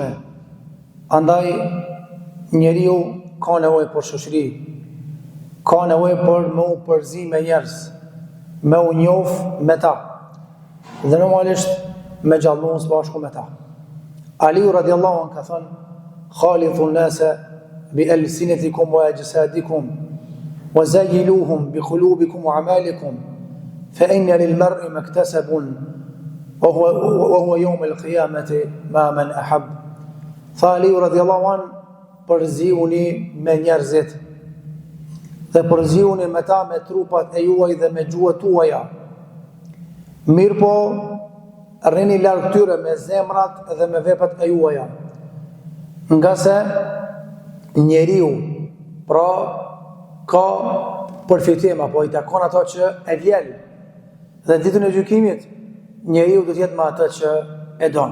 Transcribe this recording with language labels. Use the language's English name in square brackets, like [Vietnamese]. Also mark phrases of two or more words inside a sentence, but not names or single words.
[Albanian] Andaj njeriu ka nevojë për shoqëri, ka nevojë për me u përzi me njerëz, me u njoh me ta, dhe normalisht me gjallëmos bashku me ta. [Arabic] Aliu رضي الله عنه [Albanian] ka thënë: [Arabic] "خالطوا الناس بألسنتكم وأجسادكم وزيلوهم بقلوبكم وأعمالكم فإن للمرء ما اكتسب وهو يوم القيامة ما من أحب." فعلي رضي الله عنه [Albanian] përziuni me njerëzit dhe përziuni me ta me trupat e juaj dhe me gjuhët tuaja. Mirë po, rrini larg tyre me zemrat dhe me veprat e juaja. Nga se njeriu pra ka përfitim, apo i takon ato që e vjen, dhe ditën e gjykimit njeriu do të jetë me atë që e don.